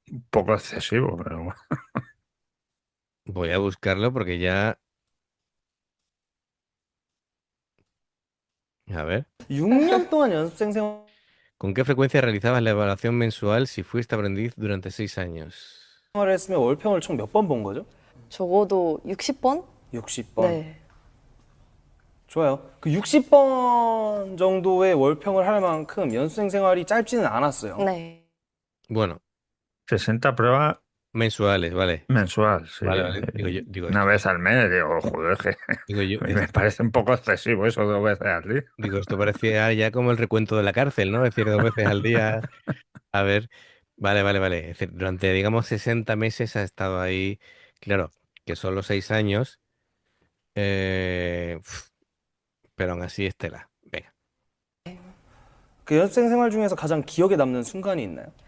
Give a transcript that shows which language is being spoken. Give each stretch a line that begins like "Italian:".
Spanish: un poco excesivo, pero bueno. Voy a buscarlo porque ya. A ver.
Korean: 6년 동안 연습생
Spanish: ¿Con qué frecuencia realizabas la evaluación mensual si fuiste aprendiz durante 6 años?
Korean: 생활을 했으면 월평을 총 몇 번 본 거죠? 적어도 60번? 60번. 네. 좋아요. 그 60번 정도의 월평을 할 만큼 연습생 생활이 짧지는 않았어요. 네.
Spanish: Bueno, 60 pruebas mensuales, vale. mensual, sí. Vale, vale. Digo Una esto. vez al mes, digo, joder, que Digo yo, me parece un poco excesivo eso 2 veces al día. digo, esto parecía ya como el recuento de la cárcel, ¿no? Es decir, 2 veces al día. A ver, vale, vale, vale. Es decir, durante, digamos, 60 meses ha estado ahí. Claro, que son los 6 años. Pero aún así, Estela. Venga.
Korean: 그 연습생 생활 중에서 가장 기억에 남는 순간이 있나요?